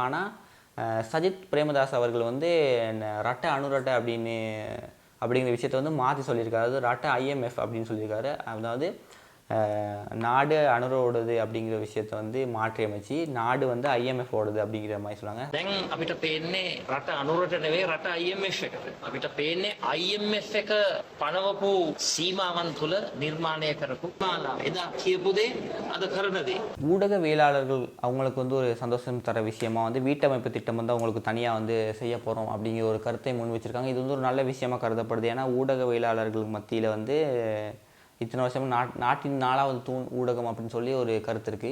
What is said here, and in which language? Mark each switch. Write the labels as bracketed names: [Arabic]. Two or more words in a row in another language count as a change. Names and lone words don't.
[Tamil] ஆனால் சஜித் பிரேமதாஸ் அவர்கள் வந்து ரட்டை அணுரட்டை அப்படிங்கிற விஷயத்தை வந்து மாற்றி சொல்லியிருக்காரு. அதாவது ரட்டை ஐஎம்எஃப் அப்படின்னு சொல்லியிருக்காரு. அதாவது நாடு அனுரோடுது அப்படிங்கிற விஷயத்தை வந்து மாற்றி அமைச்சு நாடு வந்து IMF ஓடுது அப்படிங்கிற மாதிரி சொன்னாங்க. [Sinhala] දැන් අපිට පේන්නේ රට අනුරට නෙවෙයි රට IMF එකට. අපිට පේන්නේ IMF එක පනවපු සීමාවන් තුල නිර්මාණය කරපු මාලා. එදා කියපු දේ අද කරන දේ. [Tamil] ஊடகவியலாளர்கள் அவங்களுக்கு வந்து ஒரு சந்தோஷம் தர விஷயமா வந்து வீட்டமைப்பு திட்டம் வந்து அவங்களுக்கு தனியாக வந்து செய்ய போகிறோம் அப்படிங்கிற ஒரு கருத்தை முன் வச்சுருக்காங்க. இது வந்து ஒரு நல்ல விஷயமா கருதப்படுது. ஏன்னா ஊடகவியலாளர்கள் மத்தியில் வந்து இத்தனை வருஷம் நாட்டின் 4வது தூண் ஊடகம் அப்படின்னு சொல்லி ஒரு கருத்து இருக்குது.